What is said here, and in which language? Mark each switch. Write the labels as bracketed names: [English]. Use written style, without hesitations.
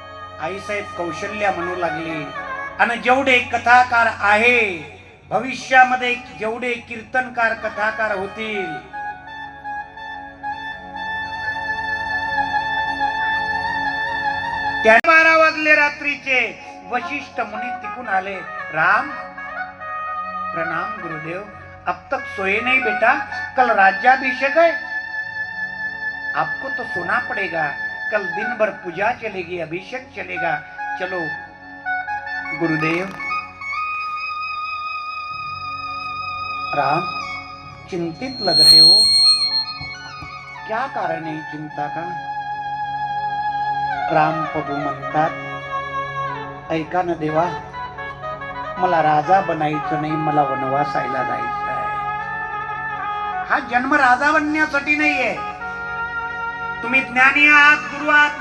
[Marathi] आईसाहेब कौशल्या म्हणू लागले, आणि जेवढे कथाकार आहे भविष्यामध्ये, जेवढे कीर्तनकार कथाकार होतील, त्या 12 वाजले रात्रीचे. वशिष्ठ मुनी तिकून आले. [Hindi] राम प्रणाम गुरुदेव, अब तक सोए नहीं बेटा, कल राज्याभिषेक है, आपको तो सोना पड़ेगा, कल दिन भर पूजा चलेगी, अभिषेक चलेगा, चलो। गुरुदेव, राम चिंतित लग रहे हो, क्या कारण है चिंता का? [Marathi] राम प्रभू म्हणतात, ऐका ना देवा, मला राजा बनायचं नाही, मला वनवासायला जायचं आहे. हा जन्म राजा बनण्यासाठी नाहीये. तुम्ही ज्ञानी आहात, गुरु आहात.